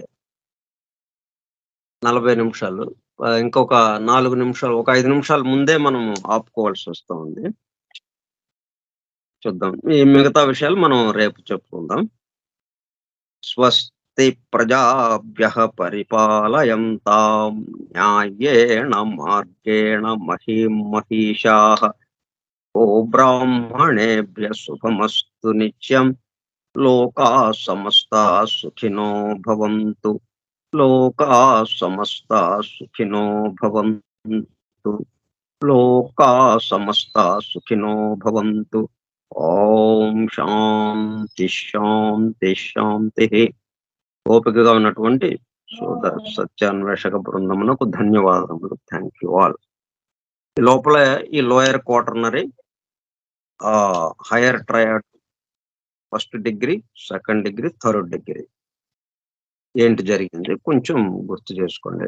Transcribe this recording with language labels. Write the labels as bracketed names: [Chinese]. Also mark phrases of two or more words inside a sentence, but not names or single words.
[Telugu] 40 నిమిషాలు, ఇంకొక 4 నిమిషాలు, ఒక 5 నిమిషాల ముందే మనం ఆపుకోవాల్సి వస్తా ఉంది. చూద్దాం, ఈ మిగతా విషయాలు మనం రేపు చెప్పుకుందాం. [Sanskrit] స్వస్తి ప్రజాభ్యః పరిపాలయంతాం న్యాయేణ మార్గేణ మహీం మహీషాః. ఓ బ్రాహ్మణేభ్యః శుభమస్తు నిత్యం. లోకాః సమస్తాః సుఖినో భవంతు. లోకాః సమస్తాః సుఖినో భవంతు. లోకాః సమస్తాః సుఖినో భవంతు. ఓం శాంతి శాంతి శాంతిః. [Telugu] ఓపికగా ఉన్నటువంటి సోదర సత్యాన్వేషక బృందమునకు ధన్యవాదములు. [English] thank you all. [Telugu] లోపల ఈ [English] lower quaternary, higher triad, first degree, second degree, third degree [Telugu] ఏంటి జరిగింది కొంచెం గుర్తు చేసుకోండి.